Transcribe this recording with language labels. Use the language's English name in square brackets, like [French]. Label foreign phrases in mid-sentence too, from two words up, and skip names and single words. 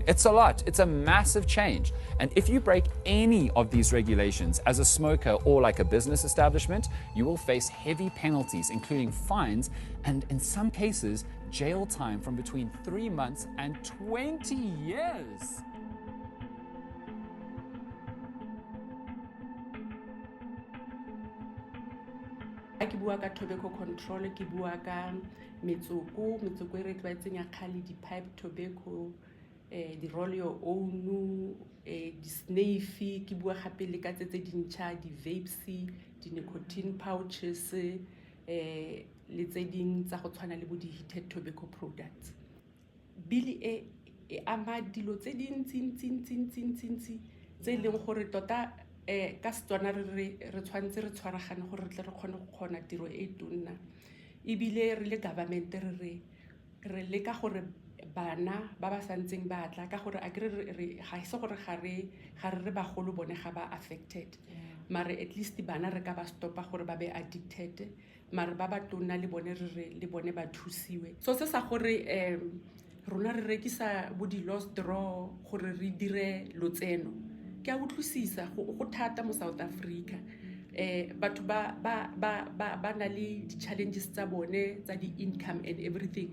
[English] It's a lot. It's a massive change. And if you break any of these regulations as a smoker or like a business establishment, you will face heavy penalties, including fines, and in some cases, jail time from between 3 months and 20 years. [Tswana] Ke bua ka [English] tobacco control, [Tswana] ke bua ka metsoko e re tlwaetseng ya kgale di- [English] pipe tobacco, di-roll your own, [Tswana] di-snaife, ke bua gape le ka tse dintšha, di-vapes, di- [English] nicotine pouches, [Tswana] le tse ding tsa go tshwana le bo di- [English] heated tobacco products. [Tswana] Bili e ama dilo tse dintsi tse leng gore tota ka Setswana re tshwanetse re tshwaragane gore re tle re kgone go kgona tiro e tonna. Ebile re le government re leka gore bana ba ba santseng ba tla ka gore a re ga se gore ga re bagolo bone ga ba affected, mare [English] at least [Tswana] bana re ka ba stopa gore ba be addicted, mare ba ba tonna le bone ba thusiwe. So se sa gore rona re rekisa bo di lost draw gore re dire lotseno ke a utlwisisa go thata mo South Africa. Batho ba na le di-challenges tsa bone tsa di-income [English] and everything.